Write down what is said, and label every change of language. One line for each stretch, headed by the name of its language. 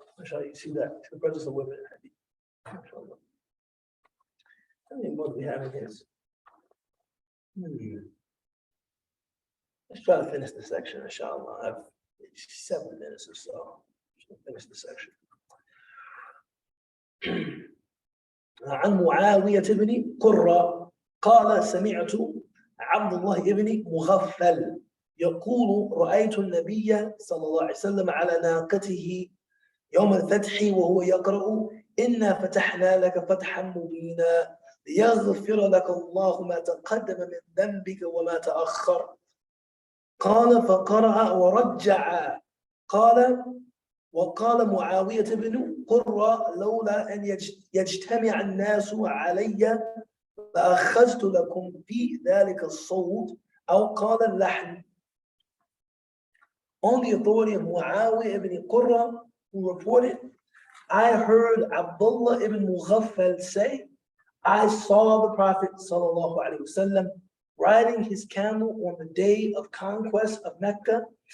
English: Mashallah, you see that the presence of women in hadith. Mashallah. How many more do we have in this? Let's try to finish this section, inshallah. I have 7 minutes or so. Just finish the section.
Arabic: عن معاوية بن قرة قال سمعت عبد الله بن مغفل يقول رأيت النبي صلى الله عليه وسلم على ناقته يوم الفتح وهو يقرأ إنا فتحنا لك فتحا مبينا ليغفر لك الله ما تقدم من ذنبك وما تأخر. قال فقرأ ورجع. وقال معاوية بن قرة لولا أن يجتمع الناس علي لأخذت لكم في ذلك الصوت أو قال اللحن.
English: On the authority of Muawiyah ibn Qurra, who reported, I heard Abdullah ibn Mughaffal say, I saw the Prophet sallallahu alaihi wasallam riding his camel on the day of conquest of Mecca.